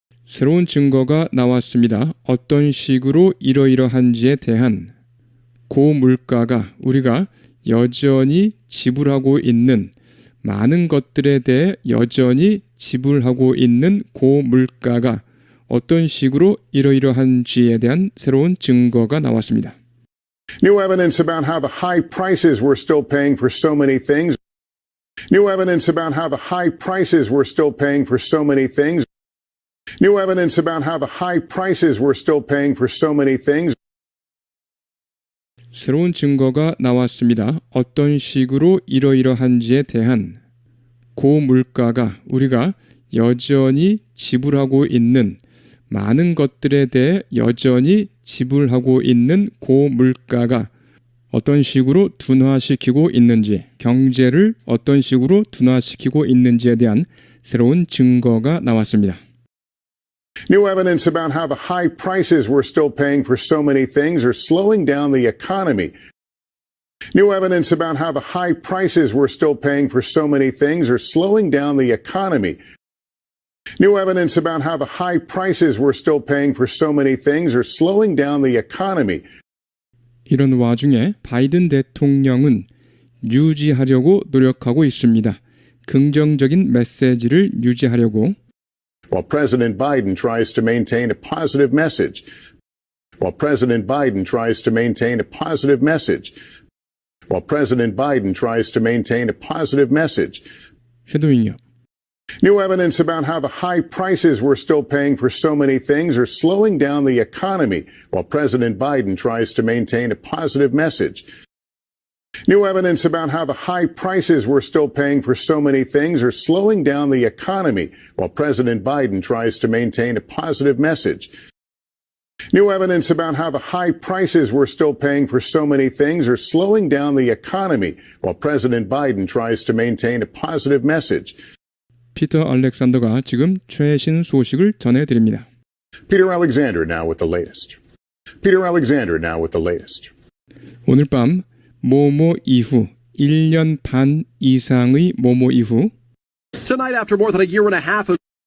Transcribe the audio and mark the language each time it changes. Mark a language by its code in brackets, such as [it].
[ko] 새로운 증거가 나왔습니다. 어떤 식으로 이러이러한지에 대한 고물가가 우리가 여전히 지불하고 있는 많은 것들에 대해 여전히 지불하고 있는 고물가가 어떤 식으로 이러이러한지에 대한 새로운 증거가 나왔습니다. [en] New evidence about how the high prices we're still paying for so many things. New evidence about how the high prices we're still paying for so many things. New evidence about how the high prices we're still paying for so many things. [ko] 새로운 증거가 나왔습니다. 어떤 식으로 이러이러한지에 대한 고물가가 우리가 여전히 지불하고 있는 많은 것들에 대해 여전히 지불하고 있는 고물가가 어떤 식으로 둔화시키고 있는지, 경제를 어떤 식으로 둔화시키고 있는지에 대한 새로운 증거가 나왔습니다. [en] New evidence about how the high prices we're still paying for so many things are slowing down the economy. New evidence about how the high prices we're still paying for so many things are slowing down the economy. New evidence about how the high prices we're still paying for so many things are slowing down the economy. [ko] 이런 와중에 바이든 대통령은 유지하려고 노력하고 있습니다. 긍정적인 메시지를 유지하려고 [en] While President Biden tries to maintain a positive message. While President Biden tries to maintain a positive message. While President Biden tries to maintain a positive message. [ko] 쉐도잉이요. [en] New evidence about how the high prices we're still paying for so many things are slowing down the economy while President Biden tries to maintain a positive message. New evidence about how the high prices we're still paying for so many things are slowing down the economy while President Biden tries to maintain a positive message. New evidence about how the high prices we're still paying for so many things are slowing down the economy while President Biden tries to maintain a positive message. [ko] 피터 알렉산더가 지금 최신 소식을 전해드립니다. [en] Peter Alexander now with the latest. Peter Alexander now with the latest. [ko] 오늘 밤 모모 이후 1년 반 이상의 모모 이후 [en] Tonight after more than a year and a half of